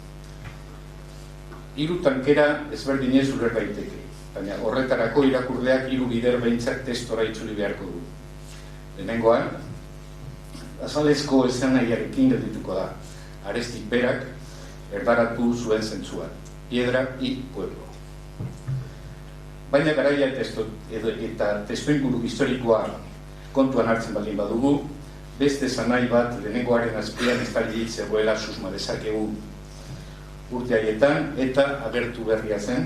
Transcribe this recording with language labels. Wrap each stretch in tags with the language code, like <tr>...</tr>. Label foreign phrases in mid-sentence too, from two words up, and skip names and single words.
<eu>3 tankera ezberdinez uler daiteke, baina horretarako irakurleak 3 bider behintzak testora itzuli beharko du. Lehenengoan, azalezko eszenaiarekin geldituko da. Arestik berak erdaratu zuen zentzuan. Piedra y pueblo. Baina garaia eta testuinguru historikoa kontuan hartzen baldin badugu, beste zanai bat lehenengoaren azpian estali zegoela susma dezakegu urte haietan eta agertu berria zen.</eu>